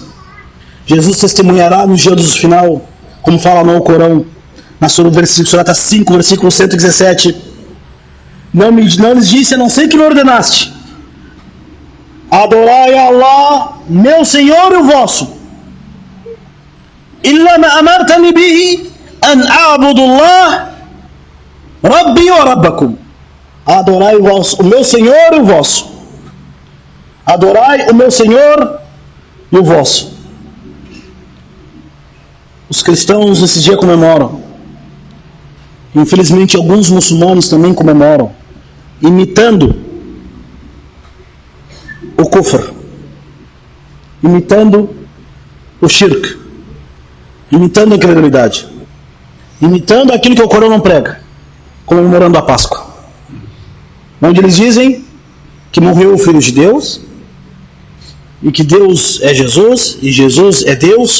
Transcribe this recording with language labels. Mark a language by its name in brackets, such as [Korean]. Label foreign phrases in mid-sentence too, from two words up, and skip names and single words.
[Portuguese] Jesus testemunhará no dia do final, como fala no Corão, na Surata 5, versículo 117. Não lhes disse, a não ser que me ordenaste: adorai a Allah, meu Senhor e o vosso. [Arabic] إلا ما أمرتني به أن اعبدوا الله ربي وربكم. [Portuguese] Adorai o meu Senhor e o vosso. Adorai o meu Senhor e o vosso. Os cristãos nesse dia comemoram. Infelizmente alguns muçulmanos também comemoram, imitando o kufr, imitando o shirk, imitando a incredulidade, imitando aquilo que o Corão não prega, comemorando a Páscoa, onde eles dizem que morreu o Filho de Deus e que Deus é Jesus e Jesus é Deus.